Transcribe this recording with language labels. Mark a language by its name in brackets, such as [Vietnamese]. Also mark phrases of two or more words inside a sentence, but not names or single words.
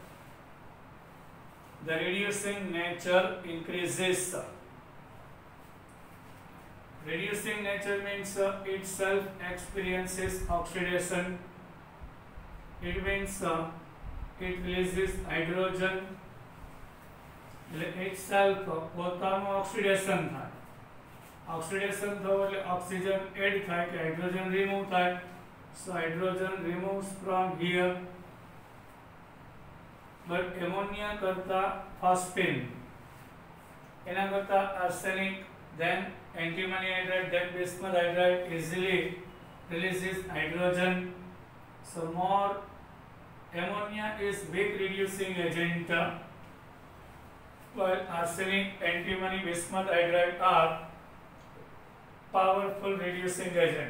[English] The reducing nature increases. Reducing nature means itself experiences oxidation. It means it releases hydrogen. [Gujarati] itself પોતાનું ઓક્સિડેશન થાય. ઓક્સિડેશન થવું એટલે ઓક્સિજન એડ થાય કે હાઇડ્રોજન રિમૂવ થાય. [English] So hydrogen removes from here. But ammonia કરતા phosphine, [Gujarati] એના કરતા [English] arsenic, then antimony hydride, then bismuth hydride easily releases hydrogen. So more ammonia is weak reducing agent, while arsenic, antimony, bismuth hydride are powerful reducing agent.